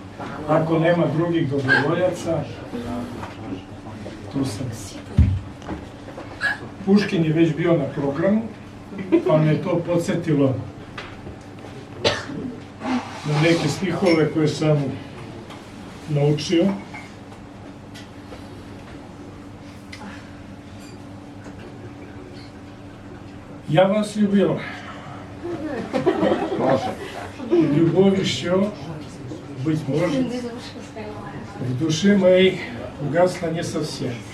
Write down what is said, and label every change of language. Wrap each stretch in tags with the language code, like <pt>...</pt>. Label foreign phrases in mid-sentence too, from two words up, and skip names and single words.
<hr>Ako nema drugih dobrovoljaca, tu sam. Puškin je već bio na programu, pa me je to podsjetilo na neke stihove koje sam naučio.</hr> <ru>Я вас любила. Любовь еще, быть может, в душе моей угасла не совсем.</ru>